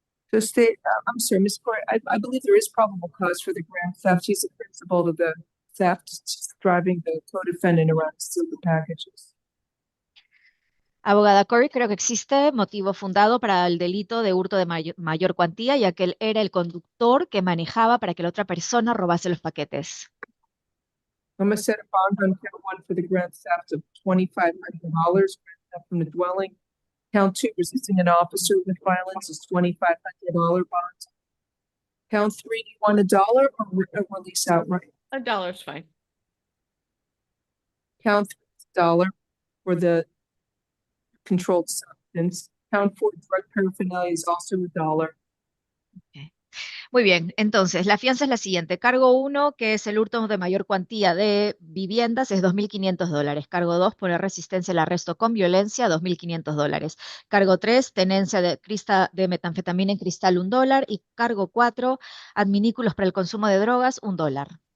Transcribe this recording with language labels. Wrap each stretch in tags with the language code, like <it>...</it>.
<en>So stay, I'm sorry, Ms. Corey, I believe there is probable cause for the grand theft. He's a principal of the theft, just driving the co-defendant around to steal the packages.</en> <es>Abogada Corey, creo que existe motivo fundado para el delito de hurto de mayor cuantía, ya que él era el conductor que manejaba para que la otra persona robase los paquetes.</es> <en>I'm going to set a bond on count 1 for the grand theft of $2,500, grand theft from the dwelling. Count 2, resisting an officer with violence is $2,500 bond. Count 3, do you want $1 or release outright? $1 is fine. Count 3 is $1 for the controlled substance. Count 4, drug paraphernalia is also $1.</en> <es>Muy bien, entonces la fianza es la siguiente. Cargo 1, que es el hurto de mayor cuantía de viviendas, es $2.500. Cargo 2, poner resistencia al arresto con violencia, $2.500. Cargo 3, tenencia de metanfetamina en cristal, $1. Y cargo 4, adminículos para el consumo de drogas, $1.</es>